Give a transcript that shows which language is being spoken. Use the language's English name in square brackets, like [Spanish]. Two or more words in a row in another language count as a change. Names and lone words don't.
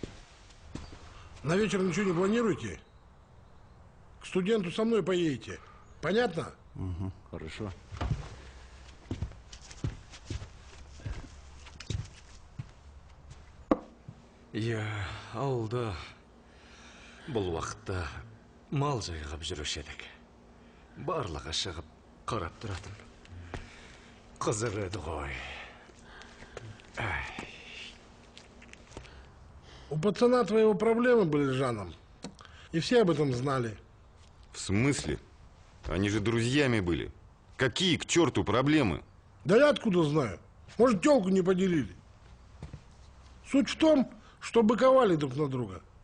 [Russian] На вечер ничего не планируете? К студенту со мной поедете. Понятно? Угу, хорошо. [Kazakh] Я ауылда бұл уақытта мал жайғап жүруші едік. Барлығы шығып қарап тұратын. Қызық еді ғой. [Russian] У пацана твоего проблемы были с Жаном. И все об этом знали. В смысле? Они же друзьями были. Какие к черту проблемы? Да я откуда знаю? Может, тёлку не поделили. Суть в том, что быковали друг на друга.